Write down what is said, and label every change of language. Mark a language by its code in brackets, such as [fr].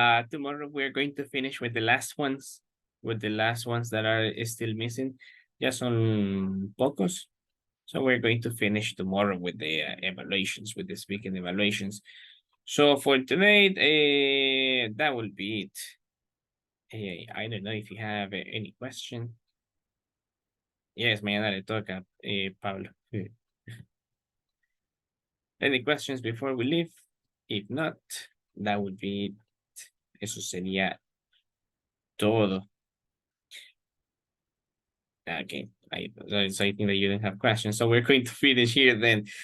[en] Tomorrow we're going to finish with the last ones, that are still missing. [es] Ya son pocos. [en] So we're going to finish tomorrow with the evaluations, with the speaking evaluations. So for today, that will be it. I don't know if you have any question. [es] Yes, mañana le toca, Pablo. [en] Any questions before we leave? If not, that would be it. [es] Eso sería todo. [en] Okay, so I think that you don't have questions. So we're going to finish here then.